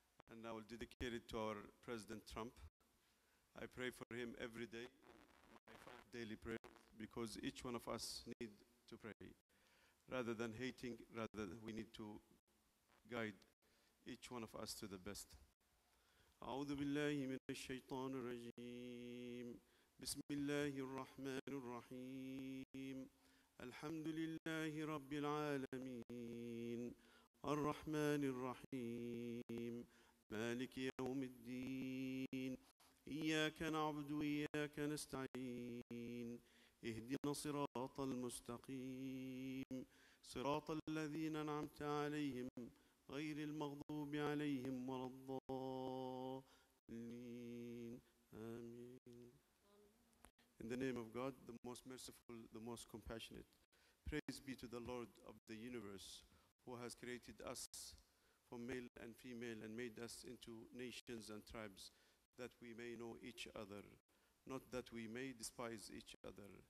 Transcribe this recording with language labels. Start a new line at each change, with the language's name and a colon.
English: And I will dedicate it to our President Trump. I pray for him every day, my 5 daily prayers, because each one of us need to pray. Rather than hating, rather we need to guide each one of us to the best.
Arabic: أعوذ بالله من الشيطان الرجيم بسم الله الرحمن الرحيم الحمد لله رب العالمين الرحمن الرحيم مالك يوم الدين إياك نعبد وإياك نستعين اهدنا الصراط المستقيم صراط الذين أنعمت عليهم غير المغضوب عليهم ولا الضالين آمين.
English: In the name of God, the most merciful, the most compassionate. Praise be to the Lord of the universe, who has created us from male and female and made us into nations and tribes, that we may know each other, not that we may despise each other.